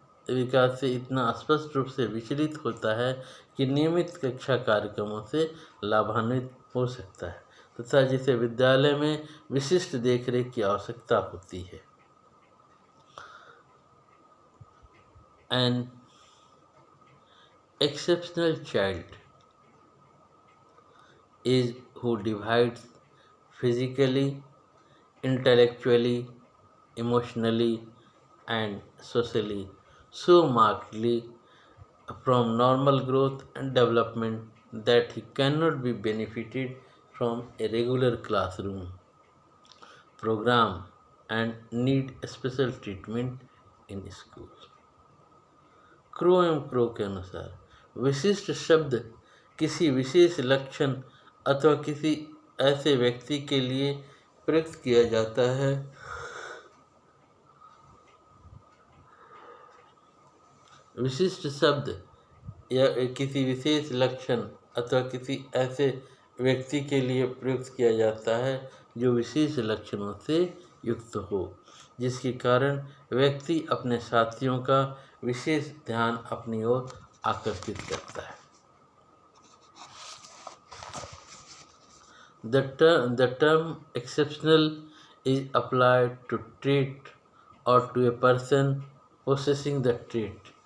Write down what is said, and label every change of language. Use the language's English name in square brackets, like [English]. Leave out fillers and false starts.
[Hindi] विकास से इतना स्पष्ट रूप से विचलित होता है कि नियमित कक्षा कार्यक्रमों से लाभान्वित हो सकता है तथा जिसे विद्यालय में विशिष्ट देखरेख की आवश्यकता होती है। [English] An exceptional child is who divides physically, intellectually, emotionally, and socially so markedly from normal growth and development that he cannot be benefited from a regular classroom program and need special treatment in school। [Hindi] Crow एवं crow के अनुसार विशिष्ट शब्द किसी विशेष लक्षण अथवा किसी ऐसे व्यक्ति के लिए प्रयुक्त किया जाता है विशिष्ट शब्द या किसी विशेष लक्षण अथवा किसी ऐसे व्यक्ति के लिए प्रयुक्त किया जाता है जो विशेष लक्षणों से युक्त हो, जिसके कारण व्यक्ति अपने साथियों का विशेष ध्यान अपनी ओर आकर्षित करता है। [English] The term exceptional is applied to trait or to a person possessing the trait.